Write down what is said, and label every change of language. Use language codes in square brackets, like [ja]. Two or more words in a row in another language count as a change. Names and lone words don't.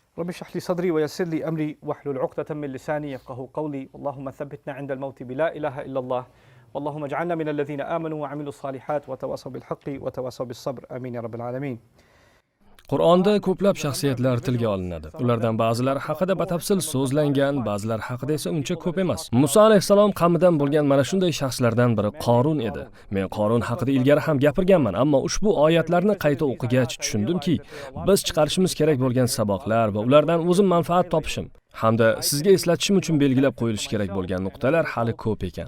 [ar] رب اشرح لي صدري ويسر لي أمري واحلل عقدة من لساني يفقهوا قولي اللهم ثبتنا عند الموت بلا إله إلا الله اللهم اجعلنا من الذين آمنوا وعملوا الصالحات وتواصوا بالحق وتواصوا بالصبر آمين يا رب العالمين. [uz] Qur'onda ko'plab shaxsiyatlar tilga olinadi. Ulardan ba'zilari haqida batafsil so'zlangan, ba'zilar haqida esa uncha ko'p emas. Muso alayhisalom qavmidan bo'lgan mana shunday shaxslardan biri Qorun edi. Men Qorun haqida ilgari ham gapirganman, ammo ushbu oyatlarni qayta o'qigach tushundimki, biz chiqarishimiz kerak bo'lgan saboqlar va ulardan o'zim manfaat topishim hamda sizga eslatishim uchun belgilab qo'yilishi kerak bo'lgan nuqtalar hali ko'p ekan.